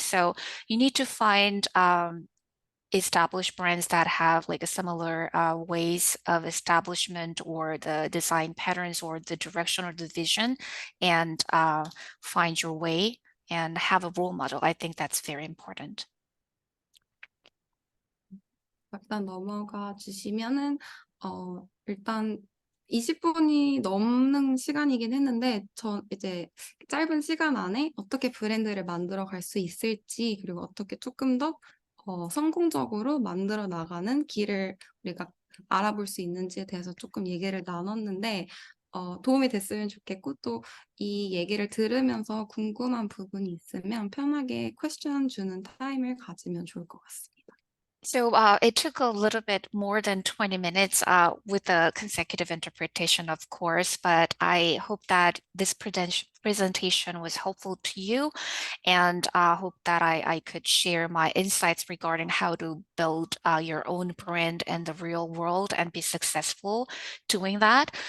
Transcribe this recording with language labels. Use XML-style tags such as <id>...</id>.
<en>So you need to find established brands that have like a similar ways of establishment or the design patterns or the direction or the vision, and find your way and have a role model. I think that's very important.</en> <ko>일단 넘어가 주시면은 일단 20분이 넘는 시간이긴 했는데, 이제 짧은 시간 안에 어떻게 브랜드를 만들어 갈 수 있을지, 그리고 어떻게 조금 더 성공적으로 만들어 나가는 길을 우리가 알아볼 수 있는지에 대해서 조금 얘기를 나눴는데, 도움이 됐으면 좋겠고, 또 이 얘기를 들으면서 궁금한 부분이 있으면 편하게 퀘스천 주는 타임을 가지면 좋을 것 같습니다.</ko> <en>So it took a little bit more than 20 minutes with a consecutive interpretation, of course, but I hope that this presentation was helpful to you, and hope that I could share my insights regarding how to build your own brand in the real world and be successful doing that.</en>